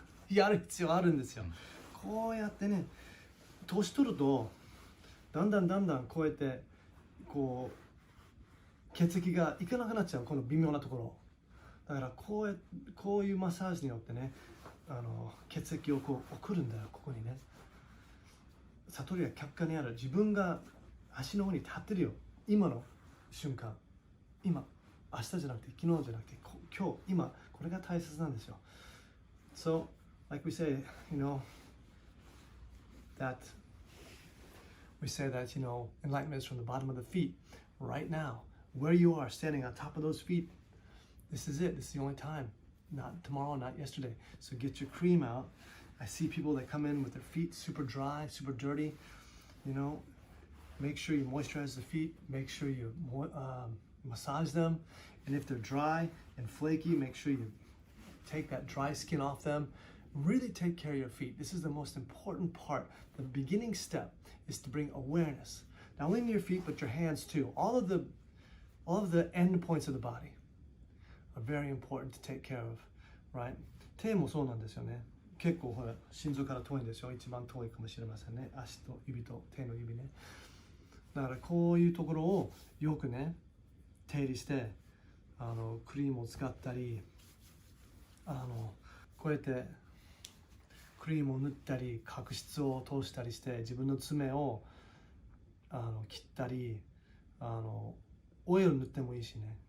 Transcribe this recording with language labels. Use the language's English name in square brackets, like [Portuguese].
[Japanese] やる必要あるんですよ。こうやってね年取るとだんだんこうやってこう血液がいかなくなっちゃう、この微妙なところだからこういうマッサージによってね血液をこう送るんだよ、ここにね。悟りは客観にある、自分が足の方に立ってるよ、今の瞬間、今明日じゃなくて昨日じゃなくて今日今これが大切なんですよ。 [English] So like we say, you know, that we say that, you know, enlightenment is from the bottom of the feet. Right now, where you are standing on top of those feet, this is it. This is the only time. Not tomorrow, not yesterday. So get your cream out. I see people that come in with their feet super dry, super dirty. You know, make sure you moisturize the feet. Make sure you massage them. And if they're dry and flaky, make sure you take that dry skin off them really take care of your feet. This is the most important part. The beginning step is to bring awareness. Not only in your feet, but your hands too. All of the end points of the body are very important to take care of, right? [Japanese] 手もそうなんですよね。結構ほら心臓から遠いんですよ。一番遠いかもしれませんね。足と指と手の指ね。だからこういうところをよくね手入れしてクリームを使ったりこうやってクリームを塗ったり角質を通したりして自分の爪を切ったりオイル塗ってもいいしね。